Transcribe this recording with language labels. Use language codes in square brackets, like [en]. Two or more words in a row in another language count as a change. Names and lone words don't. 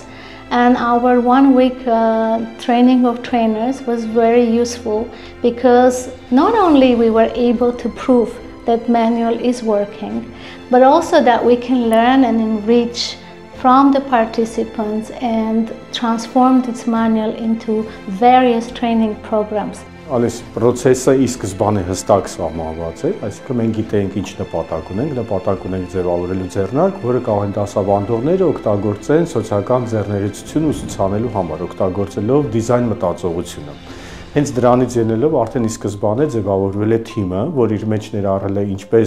[en] And our 1-week training of trainers was very useful because not only we were able to prove that manual is working, but also that we can learn and enrich from the participants and transform this manual into various training programs. [hy] Այս process-ը ի սկզբանե հստակ սահմանված է, այսինքն մենք գիտենք ինչ նպատակ ունենք ձևավորելու ձեռնարկ, որը կարող են դասավանդողները օգտագործեն սոցիալական ձեռներեցություն ուսուցանելու համար, օգտագործելով դիզայն մտածողությունը։ Հենց դրանից ելնելով արդեն ի սկզբանե ձևավորվել է թիմը, որ իր մեջ ներառել է ինչպես